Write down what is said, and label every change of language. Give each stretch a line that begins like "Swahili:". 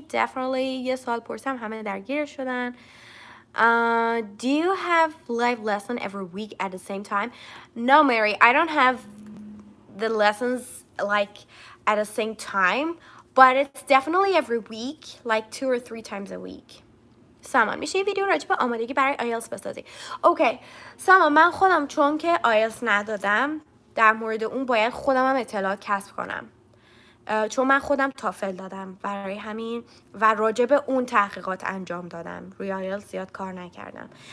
English: Definitely
Persian: یه سوال پرسم همه درگیر شدن.
English: Do you have live lesson every week at the same time? No, Mary. I don't have the lessons like at the same time, but it's definitely every week, like 2 or 3 times a week.
Persian: سامان میشه یه ویدیو راجع به آمادگی برای آیلتس بسازی. اوکی سامان، من خودم چون که آیلتس ندادم در مورد اون باید خودم هم اطلاعات کسب کنم، چون من خودم تافل دادم، برای همین و راجع به اون تحقیقات انجام دادم، روی آیلتس زیاد کار نکردم.